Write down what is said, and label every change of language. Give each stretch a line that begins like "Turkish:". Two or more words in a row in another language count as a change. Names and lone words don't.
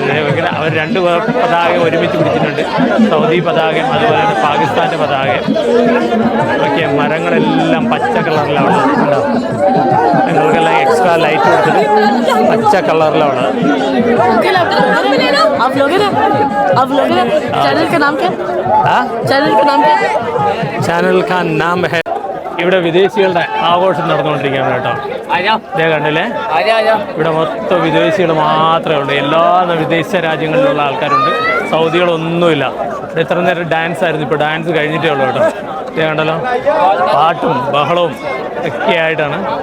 Malayalam: അവർ 2 പതാക ഒരുമിച്ച് പിടിച്ചിട്ടുണ്ട്. സൗദി പതാകയും അതുപോലെ തന്നെ പാകിസ്ഥാൻ്റെ പതാകയും. ഒക്കെ മരങ്ങളെല്ലാം പച്ച കളറിലാണ്. നിങ്ങൾക്കെല്ലാം
English: extra light
Malayalam: കൊടുത്തിട്ട് പച്ച കളറിലാണ്.
Hindi: चैनल का नाम क्या है? चैनल का नाम है
Malayalam: ഇവിടെ വിദേശികളുടെ ആഘോഷം നടന്നുകൊണ്ടിരിക്കുകയാണ് കേട്ടോ. ഇതേ കണ്ടില്ലേ, ഇവിടെ മൊത്തം വിദേശികൾ മാത്രമേ ഉള്ളൂ. എല്ലാ വിദേശ രാജ്യങ്ങളിലുള്ള ആൾക്കാരുണ്ട്, സൗദികളൊന്നുമില്ല. ഇവിടെ ഇത്ര നേരം ഡാൻസ് ആയിരുന്നു, ഇപ്പോൾ ഡാൻസ് കഴിഞ്ഞിട്ടേ ഉള്ളൂ കേട്ടോ. ഇതേ കണ്ടല്ലോ, പാട്ടും ബഹളവും ഒക്കെ ആയിട്ടാണ്.